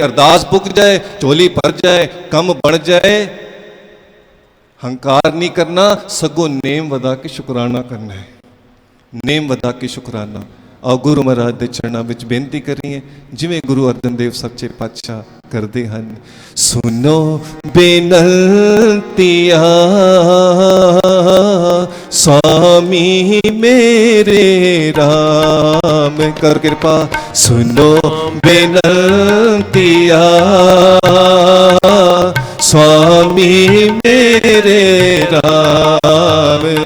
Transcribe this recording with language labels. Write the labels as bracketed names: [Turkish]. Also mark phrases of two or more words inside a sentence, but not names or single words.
[Punjabi] ਅਰਦਾਸ ਪੁੱਗ ਜਾਏ, ਝੋਲੀ ਭਰ ਜਾਏ, ਕੰਮ ਬਣ ਜਾਏ, ਹੰਕਾਰ ਨਹੀਂ ਕਰਨਾ, ਸਗੋਂ ਨੇਮ ਵਧਾ ਕੇ ਸ਼ੁਕਰਾਨਾ ਕਰਨਾ ਹੈ। ਨੇਮ ਵਧਾ ਕੇ ਸ਼ੁਕਰਾਨਾ। ਆਓ ਗੁਰੂ ਮਹਾਰਾਜ ਦੇ ਚਰਨਾਂ ਵਿੱਚ ਬੇਨਤੀ ਕਰੀਏ ਜਿਵੇਂ ਗੁਰੂ ਅਰਜਨ ਦੇਵ ਸੱਚੇ ਪਾਤਸ਼ਾਹ ਕਰਦੇ ਹਨ। ਸੁਨੋ ਬੇਨੰਤੀਆ ਸੁਆਮੀ ਮੇਰੇ ਰਾਮ ਕਰ ਕਿਰਪਾ ਸੁਣੋ ਬੇਨੰਤੀਆ ਸੁਆਮੀ ਮੇਰੇ ਰਾਮ।